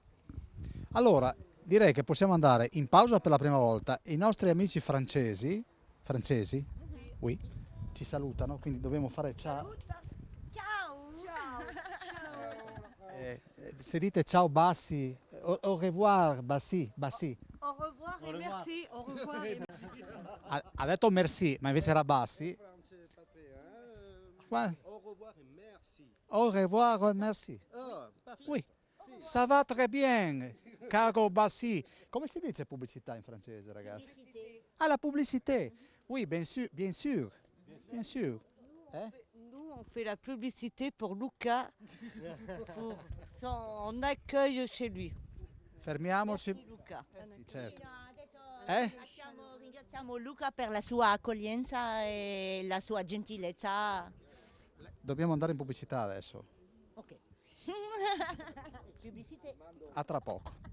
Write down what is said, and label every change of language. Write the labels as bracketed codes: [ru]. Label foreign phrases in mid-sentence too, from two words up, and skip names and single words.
[it] Allora, direi che possiamo andare in pausa per la prima volta. I nostri amici francesi, oui, ci salutano, quindi dobbiamo fare ciao. Ciao! Se dite ciao Bassi, [fr] au revoir Bassi, Au revoir et merci. Au revoir et merci. [it] Ha detto merci, ma invece era Bassi. Qua- [fr] Au revoir et merci. Au revoir, merci. Oui, ça va très bien, [it] caro Bassi. Come si dice pubblicità in francese, ragazzi? [fr] Ah, la pubblicité. Oui, bien sûr, bien sûr. Bien sûr. Nous, on fait la publicité pour Luca, pour son accueil chez lui. [it] Fermiamoci. [fr] Merci, Luca. [it] Sì, certo. Ringraziamo Luca per la sua accoglienza e la sua gentilezza. Dobbiamo andare in pubblicità adesso. Ok. Pubblicità. A tra poco.